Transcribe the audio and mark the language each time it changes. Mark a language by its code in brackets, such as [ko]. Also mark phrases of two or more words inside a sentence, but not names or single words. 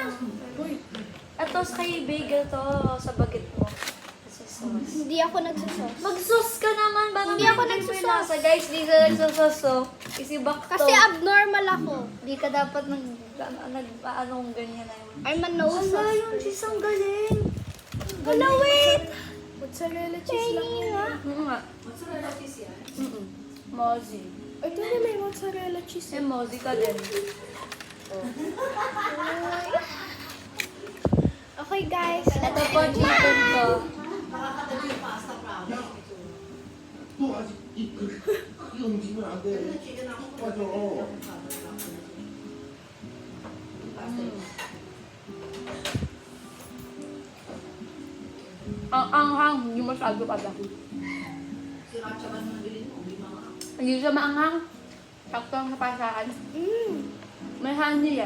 [tl] Ito sa kay bagel to sa baget mo. Kasi sauce. Hindi ako nagsasos. Mag-sauce ka naman. Baka Hindi ako maintindihan mo yung nagsasaus. lasa. Guys, di ka nagsasaus. So, isibak to. Kasi abnormal ako. Di ka dapat anong ganyan na yun. [en] I'm a no [tl] Wala yung cheese ang galing. Wala, wait. [en] Mozzarella cheese [tl] lang Tingin yan. nga. Oo nga. [en] Mozzarella cheese [tl] yan. Mm-mm. Mozzie. Ito na may [en] mozzarella cheese. [tl] Eh, Mozzie ka din. [en] Okay guys. [tl] Ito po, chicken ko. [ko] 또 아직 이 움직이면 안 돼. 맞아. [tl] Ang anghang, hindi masyado pala. Hindi siya maanghang. Sakto ang napasaan. May honey eh.